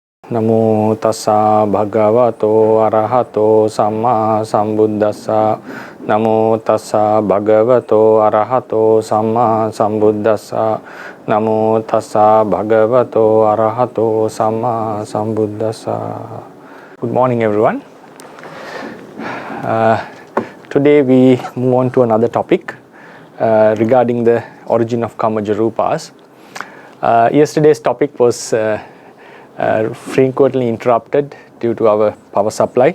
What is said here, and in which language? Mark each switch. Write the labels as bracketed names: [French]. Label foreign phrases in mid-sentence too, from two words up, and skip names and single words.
[Pali] Namo tassa bhagavato arahato samma sambuddhassa. Namo tassa bhagavato arahato samma sambuddhassa. Namo tassa bhagavato arahato samma sambuddhassa. [English] Good morning, everyone. Today we move on to another topic regarding the origin of [Pali] Kamaja Rupas. [English] Yesterday's topic was frequently interrupted due to our power supply.